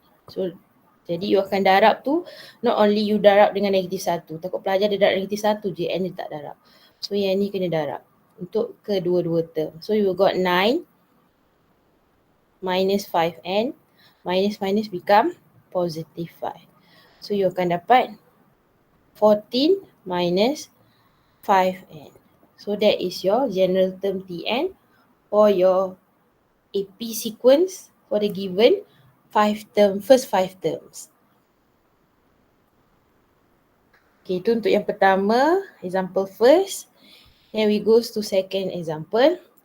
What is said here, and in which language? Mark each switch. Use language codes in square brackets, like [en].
[ms] So jadi you akan darab tu, [en] not only you [ms] darab dengan negatif 1. Takut pelajar dia darab negatif 1 je, N dia tak darab. So yang ni kena darab untuk kedua-dua term. [en] So you got 9 minus 5N, minus become positive 5. So you [ms] akan dapat [en] 14 minus 5N. So that is your general term Tn or your AP sequence for the given first 5 terms. Okay, [ms] itu untuk yang pertama, [en] example first. Then we goes to second example.